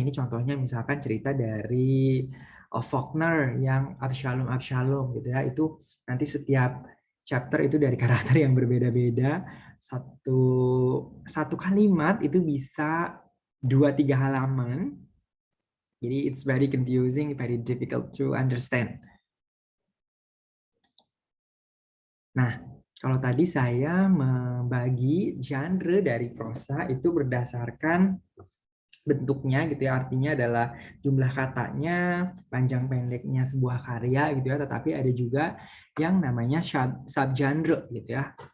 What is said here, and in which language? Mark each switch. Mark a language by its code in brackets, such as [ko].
[id] Ini contohnya misalkan cerita dari Faulkner yang Absalom gitu ya. Itu nanti setiap chapter itu dari karakter yang berbeda-beda. Satu kalimat itu bisa 2-3 halaman. [en] Jadi it's very confusing, very difficult to understand. [id] Nah, kalau tadi saya membagi genre dari prosa itu berdasarkan bentuknya gitu ya, artinya adalah jumlah katanya, panjang pendeknya sebuah karya gitu ya, tetapi ada juga yang namanya subgenre gitu ya.